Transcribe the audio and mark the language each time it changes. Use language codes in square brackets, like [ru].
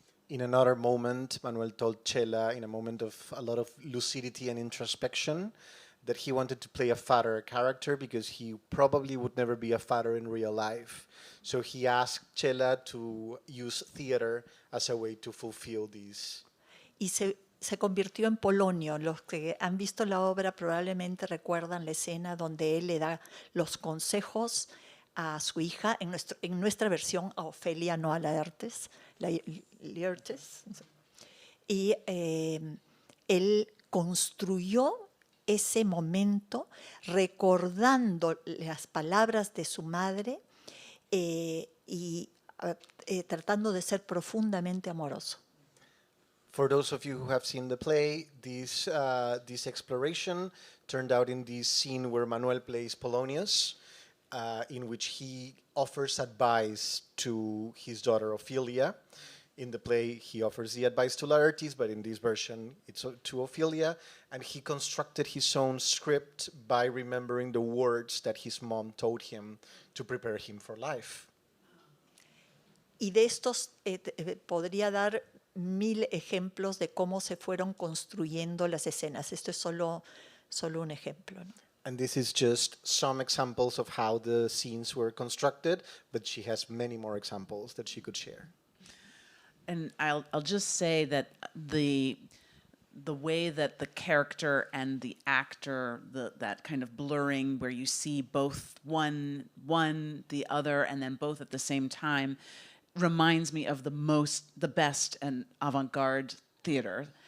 [en] In another moment, Manuel told Chela, in a moment of a lot of lucidity and introspection, that he wanted to play a father character because he probably would never be a father in real life. So he asked Chela to use theater as a way to fulfill these. [es] Y se convirtió en Polonio. Los que han visto la obra probablemente recuerdan la escena donde él le da los consejos a su hija, en nuestra versión a Ofelia, no a Laertes, Laertes. Y él construyó ese momento recordando las palabras de su madre y tratando de ser profundamente amoroso. [en] For those of you who have seen the play, this exploration turned out in this scene where Manuel plays Polonius, in which he offers advice to his daughter Ophelia. In the play, he offers the advice to Laertes, but in this version, it's to Ophelia. And he constructed his own script by remembering the words that his mom told him to prepare him for life. [es] Y de estos podría dar 1000 ejemplos de cómo se fueron construyendo las escenas. Esto es solo un ejemplo, ¿no? [en] And this is just some examples of how the scenes were constructed, but she has many more examples that she could share. And I'll just say that the way that the character and the actor, that kind of blurring where you see both one, the other, and then both at the same time, reminds me of the best and avant-garde theater.